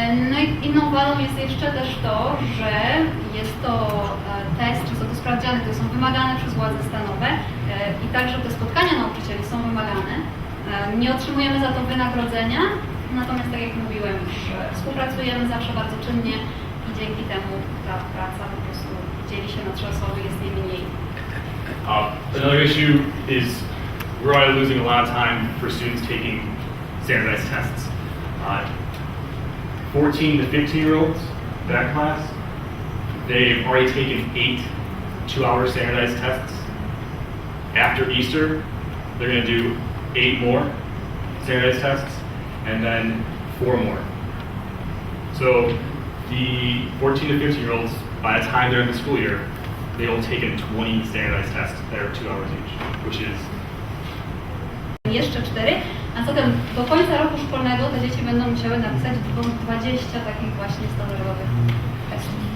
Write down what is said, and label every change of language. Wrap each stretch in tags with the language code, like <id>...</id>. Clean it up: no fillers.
<pl>No i inną wadą jest jeszcze też to, że jest to test, czy są to sprawdziany, które są wymagane przez władze stanowe i także te spotkania nauczycieli są wymagane. Nie otrzymujemy za to wynagrodzenia, natomiast tak jak mówiłem już, współpracujemy zawsze bardzo czynnie i dzięki temu ta praca po prostu dzieli się na 3 osoby, jest jej mniej.</pl> <en>Another issue is we're already losing a lot of time for students taking standardized tests. 14 to 15-year-olds, that class, they've already taken 8 2-hour standardized tests. After Easter, they're going to do 8 more standardized tests, and then 4 more. So the 14 to 15-year-olds, by the time they're in the school year, they will take in 20 standardized tests that are 2 hours each, which is...</en> <pl>Jeszcze 4, a zatem do końca roku szkolnego te dzieci będą musiały napisać 20 takich właśnie standardowych testów.</pl>